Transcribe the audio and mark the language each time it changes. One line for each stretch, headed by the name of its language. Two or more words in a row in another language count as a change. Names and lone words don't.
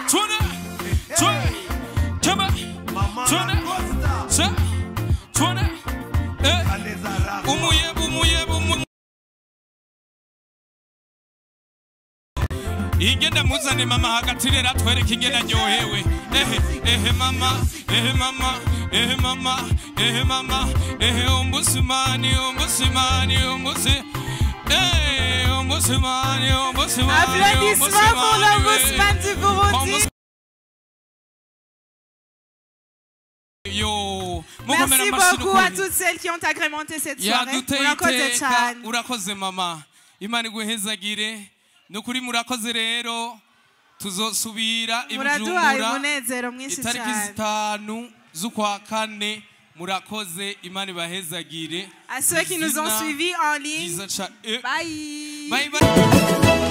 Rundi: Tuna. Umuyebu. Ingenda muzane mama hagatirera twereke ingenda ryohewe. Mama. Ombudsman.
French: Applaudissements pour l'ombudsman du Burundi. Merci beaucoup à toutes celles qui ont agrémenté cette soirée.
Rundi: Urakoze mama. Imana iguhezagire. Nukuri murakoze rero. Tuzosubira Ibujumbura. Itariki 5 z'ukwa kane. Murakoze Imana ibahezagire.
French: À ceux qui nous ont suivis en ligne. Bye. Bye.